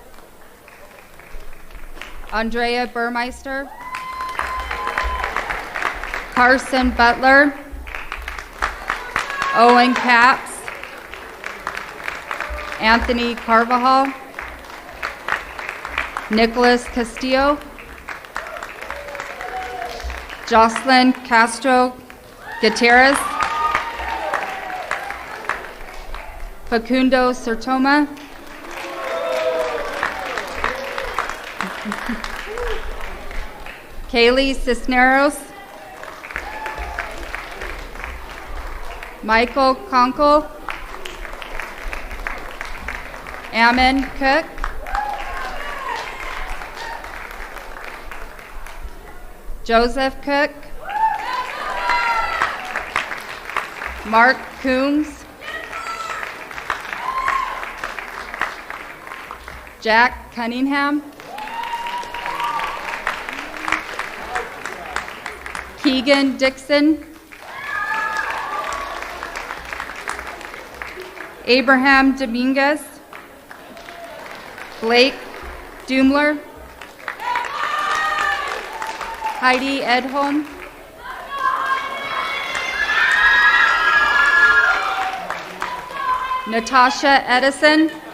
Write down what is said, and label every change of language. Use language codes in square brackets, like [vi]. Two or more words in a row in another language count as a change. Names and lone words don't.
[en] Andrea Burmeister. Carson Butler. Owen Capps. Anthony Carvajal. Nicholas Castillo. Jocelyn Castro Gutierrez. Facundo Sertoma. Kaylee Cisneros. Michael Conkle. Ammon Cook. Joseph Cook. Mark Coombs. Jack Cunningham. Keegan Dixon. Abraham Dominguez. Blake Doomler. Heidi Edholm. Natasha Edison.